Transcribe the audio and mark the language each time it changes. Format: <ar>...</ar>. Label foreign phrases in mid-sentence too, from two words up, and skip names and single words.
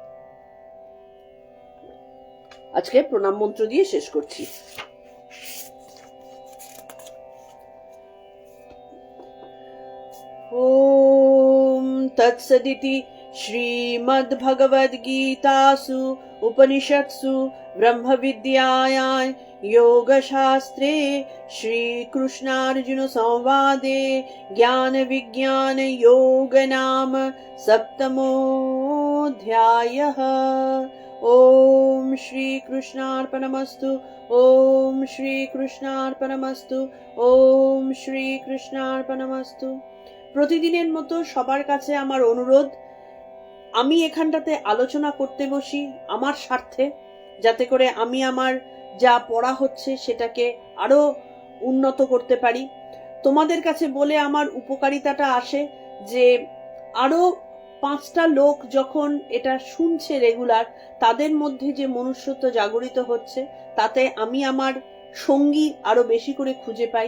<bn>আজকে প্রণাম মন্ত্র দিয়ে শেষ করছি।</bn> <sa>ওম তৎসদিতি শ্রীমদ্ভগবদ্গীতাসু উপনিষৎসু ব্রহ্মবিদ্যায়াং योगशास्त्रे श्रीकृष्णार्जुन संवादे ज्ञान विज्ञान योग नाम सप्तमोऽध्यायः। ओम श्री कृष्णार्पणमस्तु। ओम श्री कृष्णार्पणमस्तु। ओम श्री कृष्णार्पणमस्तु।</sa> <bn>প্রতিদিনের মতো সবার কাছে আমার অনুরোধ, আমি এখানটাতে আলোচনা করতে বসি আমার স্বার্থে, যাতে করে আমি আমার যা পড়া হচ্ছে সেটাকে আরো উন্নত করতে পারি। তোমাদের কাছে বলে আমার উপকারিতাটা আসে যে আরো 5টা লোক যখন এটা শুনছে রেগুলার, তাদের মধ্যে যে মনুষ্যত্ব জাগরিত হচ্ছে, তাতে আমি আমার সঙ্গী আরো বেশি করে খুঁজে পাই।</bn>